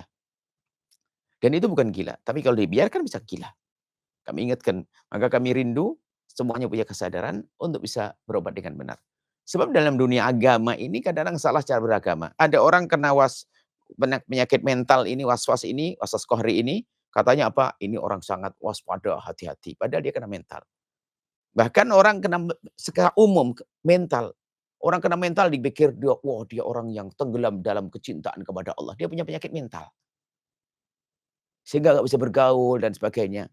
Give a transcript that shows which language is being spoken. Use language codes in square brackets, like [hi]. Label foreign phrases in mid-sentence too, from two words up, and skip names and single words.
[id] Dan itu bukan gila. Tapi kalau dibiarkan bisa gila. Kami ingatkan. Maka kami rindu semuanya punya kesadaran untuk bisa berobat dengan benar. Sebab dalam dunia agama ini kadang-kadang salah cara beragama. Ada orang kena penyakit mental ini, was-was ini, was-was qahri ini, katanya apa? Ini orang sangat waspada, hati-hati. Padahal dia kena mental. Bahkan orang kena secara umum mental. Orang kena mental dipikir dia orang yang tenggelam dalam kecintaan kepada Allah. Dia punya penyakit mental. Sehingga nggak bisa bergaul dan sebagainya.